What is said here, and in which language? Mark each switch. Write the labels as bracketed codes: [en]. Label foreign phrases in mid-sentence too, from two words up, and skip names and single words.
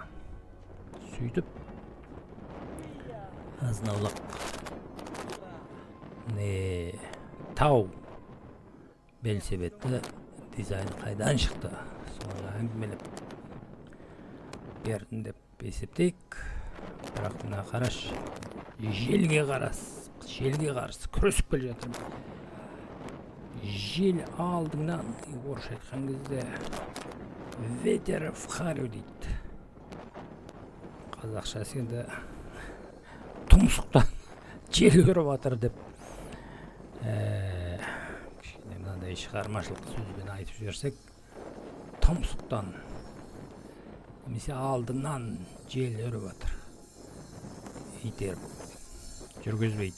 [kk] Сөйтіп азынаулақ тау велосипедті дизайн қайдан шықты, соны әңгімелеп бердім деп есептейік. Бірақ мына қараш, желге қарсы күресіп келе жатырмын. Жел алдыңнан, орысша айтқан кезде [ru] ветер в харю [kk] дейді. Қазақшасы енді тұмсықтан жел кіріп жатыр деп мынандай шығармашылық сөзбен айтып жіберсек, тұмсықтан немесе алдынан жел кіріп жатыр, итеріп жүргізбейді.